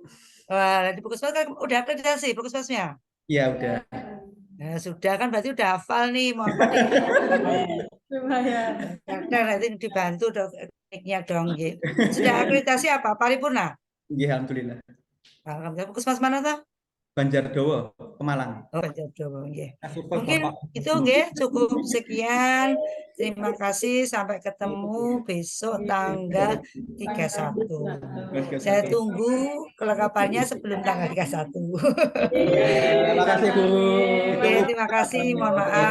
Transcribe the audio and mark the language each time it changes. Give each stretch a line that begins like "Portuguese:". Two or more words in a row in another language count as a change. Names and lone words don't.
Indonesian: Wah, di puskesmas kan udah akreditasi puskesmasnya? Iya, udah. Nah, sudah kan berarti udah hafal nih, mau apa nih? Karena nanti dibantu kliniknya dong, gitu. Sudah akreditasi apa? Paripurna? Iya, alhamdulillah. Alhamdulillah. Puskesmas mana tuh? Banjardowo, Pemalang. Oh, Banjardowo, nggih. Mungkin itu nggih cukup sekian. Terima kasih, sampai ketemu besok tanggal 31. Saya tunggu kelengkapannya sebelum tanggal 31. Terima kasih, Bu. Oke, terima kasih. Mohon maaf.